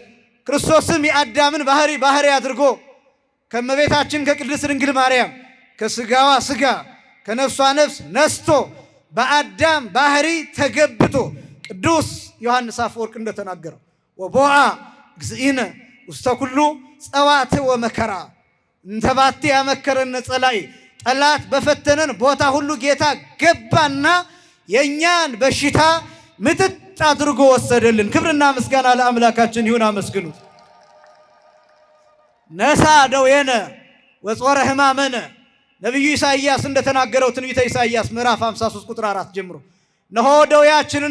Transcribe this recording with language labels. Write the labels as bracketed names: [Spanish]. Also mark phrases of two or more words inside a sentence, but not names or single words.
[Amharic] ክርስቶስም የአዳምን ባህሪ አድርጎ ከመቤታችን ከቅድስት ድንግል ማርያም ከስጋዋ ስጋ ከነፍሷ ነፍስ ነስቶ በአዳም ባህሪ ተገብቶ ቅዱስ ዮሐንስ አፈወርቅ እንደተናገረው [Geez] ወቦአ እግዚእነ ውስተ ኩሉ ጸዋት ወመከራ [Amharic] እንተባቴ ያመከረን ጸላይ ጠላት በፈተነን ቦታ ሁሉ ጌታ ገባና የኛን በሽታ ምጥጥ አድርጎ ወሰደልን። ክብርና ምስጋና ለአምላካችን ይሁን። አመስግኑት። [Geez] ነሳ ደዌነ ወጾረ ሕማመነ [Amharic] ነቢዩ ኢሳይያስ እንደተናገረው ትንቢተ ኢሳይያስ ምዕራፍ 53 ቁጥር 4 ጀምሮ እነሆ ደዌያችንን